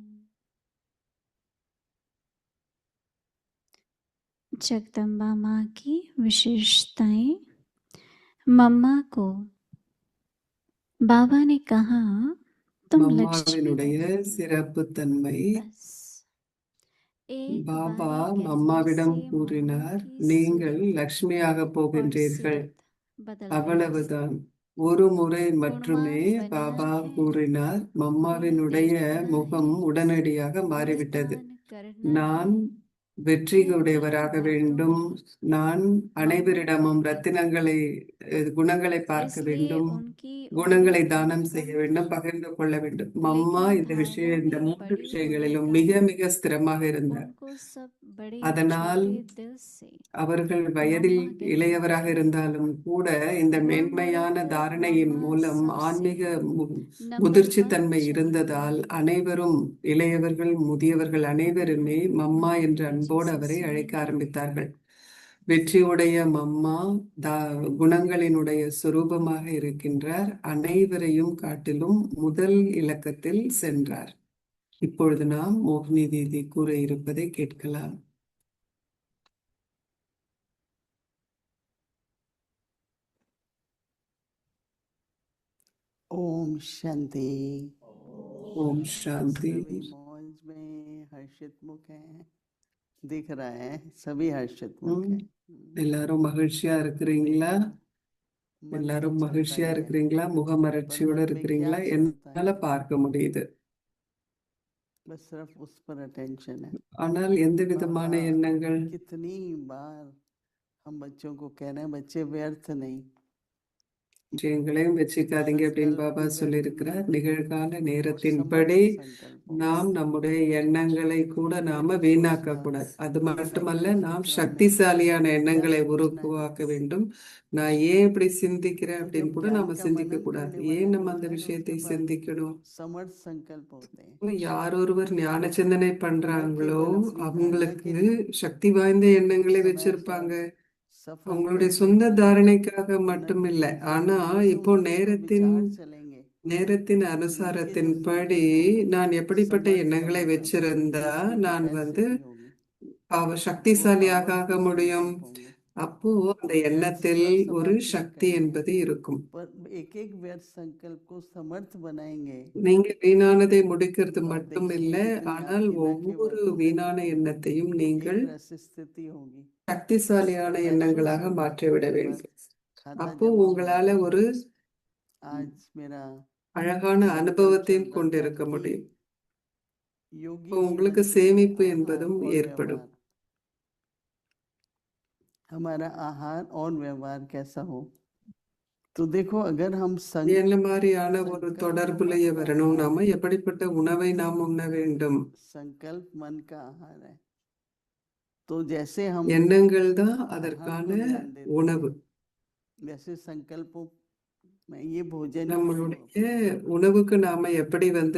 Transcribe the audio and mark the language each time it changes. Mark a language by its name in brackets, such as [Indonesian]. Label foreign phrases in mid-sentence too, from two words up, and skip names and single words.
[Hindi] जगदम्बा माँ की विशेषताएं। मम्मा को बाबा ने कहा तुम लक्ष्मी [Tamil] மம்மாவினுடைய [Hindi] हो। [Tamil] சிறப்புத்தன்மை. [Hindi] बस एक [Tamil] பாபா [Hindi] बारी कहने [Tamil] மம்மாவிடம் [Hindi] से [Tamil] கூறினார், [Hindi] मम्मा की [Tamil] நீங்கள் [Hindi] सूरत [Tamil] லக்ஷ்மியாக [Hindi] और [Tamil] போகின்றீர்கள். [Hindi] सीरत बदल गई। [Tamil] அவ்வளவுதான். ஒரு முறை மட்டுமே [Hindi] गुणवान बना [Tamil] பாபா [Hindi] है, [Tamil] கூறினார். [Hindi] गुण [Tamil] மம்மாவினுடைய [Hindi] तेज बना [Tamil] முகம் [Hindi] है। [Tamil] உடனடியாக மாறிவிட்டது. [Hindi] गुणगान करना [Tamil] நான் [Hindi] है, [Tamil] வெற்றியுடையவராக [Hindi] ऊंची [Tamil] வேண்டும். [Hindi] बातों में [Tamil] நான் [Hindi] मग्न [Tamil] அனைவரிடமும் [Hindi] रहते थे। [Tamil] ரத்தினங்களை குணங்களை பார்க்க [Hindi] इसलिए [Tamil] வேண்டும். [Hindi] उनकी [Tamil] குணங்களை [Hindi] उम्मीद [Tamil] தானம் செய்ய [Hindi] कम [Tamil] வேண்டும், [Hindi] थी, [Tamil] பகிர்ந்து கொள்ள வேண்டும். மம்மா [Hindi] लेकिन [Tamil] இந்த [Hindi] धारणा [Tamil] இந்த [Hindi] में [Tamil] 3 [Hindi] बड़ी होने [Tamil] விஷயங்களிலும் [Hindi] का [Tamil] மிக மிக ஸ்திரமாக இருந்தார். [Hindi] उनको सब बड़े [Tamil] அதனால் [Hindi] छोटे दिल से [Tamil] அவர்கள் வயதில் [Hindi] मम्मा कहते [Tamil] இளையவராக [Hindi] थे। [Tamil] இருந்தாலும் கூட இந்த [Hindi] वो [Tamil] மேன்மையான [Hindi] मुड़कर [Tamil] தாரணையின் [Hindi] मम्मा [Tamil] மூலம் [Hindi] सबसे [Tamil] ஆன்மீக [Hindi] नंबर 1 [Tamil] முதிர்ச்சித்தன்மை [Hindi] चाहती [Tamil] இருந்ததால் [Hindi] थी। [Tamil] அனைவரும், இளையவர்கள் முதியவர்கள் அனைவருமே மம்மா என்ற அன்போடு அவரை [Hindi] जिससे [Tamil] அழைக்க ஆரம்பித்தார்கள். வெற்றியுடைய மம்மா குணங்களினுடைய சுரூபமாக இருக்கின்றார். அனைவரையும் காட்டிலும் முதல் இலக்கத்தில் சென்றார். இப்பொழுது நாம் மோகினி தீதி கூற இருப்பதை கேட்கலாம். [Hindi] ओम शांति। [Tamil] ஓம் சாந்தி. [Hindi] सभी मौज में हर्षित मुख हैं, दिख रहा है सभी हर्षित मुख हैं। [Tamil] எல்லாரும் மகிழ்ச்சியா இருக்கிறீங்களா? [Hindi] मन [Tamil] எல்லாரும் [Hindi] में चलता [Tamil] மகிழ்ச்சியா [Hindi] ही है, [Tamil] இருக்கிறீங்களா? [Hindi] पर [Tamil] முகமலர்ச்சியோட [Hindi] मन में [Tamil] இருக்கிறீங்களா? [Hindi] क्या चलता [Tamil] என்னால [Hindi] है? [Tamil] பார்க்க முடியுது. [Hindi] बस सिर्फ उस पर अटेंशन है। [Tamil] ஆனால் எந்த விதமான [Hindi] बाबा [Tamil] எண்ணங்கள் [Hindi] कितनी बार हम बच्चों को कह रहे हैं बच्चे व्यर्थ नहीं, [Tamil] விஷயங்களையும் வச்சுக்காதீங்க அப்படின்னு [Hindi] संकल्प [Tamil] பாபா [Hindi] भी व्यर्थ [Tamil] சொல்லியிருக்கிறார். [Hindi] नहीं है [Tamil] நிகழ்கால [Hindi] और समर्थ [Tamil] நேரத்தின்படி [Hindi] संकल्प होगा। [Tamil] நாம் நம்முடைய எண்ணங்களை கூட நாம [Hindi] यदि [Tamil] வீணாக்க [Hindi] सोचना [Tamil] கூடாது. அது [Hindi] कि [Tamil] மட்டுமல்ல, [Hindi] साइकिल [Tamil] நாம் [Hindi] सीख रहा हूँ, [Tamil] சக்திசாலியான [Hindi] क्या [Tamil] எண்ணங்களை [Hindi] सोचना है? [Tamil] உருவாக்க வேண்டும். நான் ஏன் இப்படி சிந்திக்கிறேன் [Hindi] तो [Tamil] அப்படின்னு [Hindi] जब [Tamil] கூட [Hindi] ज्ञान [Tamil] நாம [Hindi] का [Tamil] சிந்திக்க [Hindi] मनन [Tamil] கூடாது. [Hindi] करने वाला [Tamil] ஏன் நம்ம அந்த [Hindi] होता है उसके [Tamil] விஷயத்தை [Hindi] पास [Tamil] சிந்திக்கணும்? [Hindi] समर्थ संकल्प होते हैं। [Tamil] யார் ஒருவர் ஞான சிந்தனை [Hindi] न [Tamil] பண்றாங்களோ [Hindi] केवल अपनी धारणा [Tamil] அவங்களுக்கு [Hindi] के लिए [Tamil] சக்தி வாய்ந்த எண்ணங்களை [Hindi] समय [Tamil] வச்சிருப்பாங்க. [Hindi] पर सफल [Tamil] அவங்களுடைய [Hindi] पद के [Tamil] சொந்த [Hindi] लिए, [Tamil] தாரணைக்காக [Hindi] न [Tamil] மட்டும் [Hindi] कि [Tamil] இல்லை. ஆனா [Hindi] जैसे [Tamil] இப்போ [Hindi] उनके जो [Tamil] நேரத்தின் [Hindi] विचार चलेंगे, [Tamil] நேரத்தின் [Hindi] उनके जो [Tamil] அனுசாரத்தின்படி [Hindi] संकल्प होंगे, [Tamil] நான் எப்படிப்பட்ட [Hindi] समर्थ का [Tamil] எண்ணங்களை [Hindi] मतलब [Tamil] வச்சிருந்தா [Hindi] दूसरे को [Tamil] நான் [Hindi] ऐसे [Tamil] வந்து [Hindi] भी होगी, वो [Tamil] சக்திசாலியாக ஆக [Hindi] पावरफुल [Tamil] முடியும். [Hindi] संकल्प होंगे। [Tamil] அப்போ அந்த [Hindi] व्यर्थ [Tamil] எண்ணத்தில் [Hindi] सब [Tamil] ஒரு [Hindi] समर्थ नहीं [Tamil] சக்தி [Hindi] करेंगे, [Tamil] என்பது இருக்கும். [Hindi] पर एक एक व्यर्थ संकल्प को समर्थ बनाएंगे [Tamil] நீங்க வீணானதை முடிக்கிறது [Hindi] तो आप [Tamil] மட்டும் [Hindi] देखिए [Tamil] இல்லை, [Hindi] कितनी [Tamil] ஆனால் [Hindi] आपकी न [Tamil] ஒவ்வொரு [Hindi] केवल [Tamil] வீணான எண்ணத்தையும் நீங்கள் [Hindi] एक रस स्थिति होगी, [Tamil] சக்திசாலியான [Hindi] महसूस [Tamil] எண்ணங்களாக [Hindi] होगा [Tamil] மாற்றிவிட [Hindi] आपके पास [Tamil] வேண்டும். [Hindi] खाता [Tamil] அப்போ [Hindi] जमा [Tamil] உங்களால [Hindi] होगा। [Tamil] ஒரு [Hindi] आज मेरा [Tamil] அழகான [Hindi] संकल्प [Tamil] அனுபவத்தையும் [Hindi] चल रहा था [Tamil] கொண்டிருக்க [Hindi] कि [Tamil] முடியும். [Hindi] योगी [Tamil] இப்போ உங்களுக்கு [Hindi] जीवन [Tamil] சேமிப்பு [Hindi] में [Tamil] என்பதும் [Hindi] आहार और [Tamil] ஏற்படும். [Hindi] व्यवहार, हमारा आहार और व्यवहार कैसा हो। तो देखो अगर हम [Tamil] என்ன மாதிரியான ஒரு [Hindi] संकल्प [Tamil] தொடர்புலைய [Hindi] मन का [Tamil] வரணும்? [Hindi] आहार [Tamil] நாம [Hindi] है, [Tamil] எப்படிப்பட்ட உணவை நாம் உண்ண வேண்டும்? [Hindi] संकल्प मन का आहार है, तो जैसे हम [Tamil] எண்ணங்கள் தான் [Hindi] आहार [Tamil] அதற்கான [Hindi] को ध्यान देते [Tamil] உணவு. [Hindi] हैं, वैसे संकल्पों में ये भोजन को [Tamil] நம்மளுடைய உணவுக்கு நாம எப்படி வந்து